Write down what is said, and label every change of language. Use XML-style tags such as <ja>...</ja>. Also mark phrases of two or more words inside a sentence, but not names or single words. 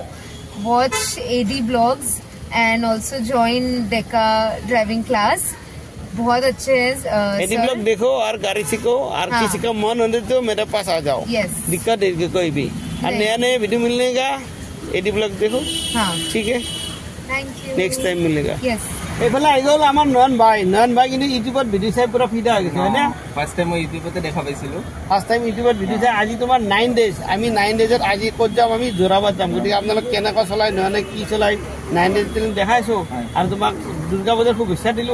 <en>watch AD blogs and also join Deka driving class</en> <hi>बहुत अच्छे हैं एडी ब्लॉग देखो और गाड़ी सीखो और किसी का मन होने तो मेरे पास आ जाओ दिक्कत है कोई भी और नया वीडियो मिलने का एडी ब्लॉग देखो ठीक है</hi> <en>thank you next time</en> <hi>मिलेगा यस</hi> <as>এইফালে আহি গ'ল আমাৰ নয়ন ভাই কিন্তু ইউটিউবত ভিডিঅ' চাই পুৰা ফিদা হৈ গৈছে হয়নে</as> <en>first time মই ইউটিউবতে দেখা পাইছিলো first time</en> <as>ইউটিউবত ভিডিঅ' চাই আজি তোমাৰ 9 ডেজ আমি 9 ডেজত আজি ক'ত যাম আমি যোৰাবাদ যাম গতিকে আপোনালোক কেনেকৈ চলাই নহ'লে কি চলাই 9 ডেজ দেখাইছো আৰু তোমাক দুৰ্গা পূজাৰ শুভেচ্ছা দিলো</as>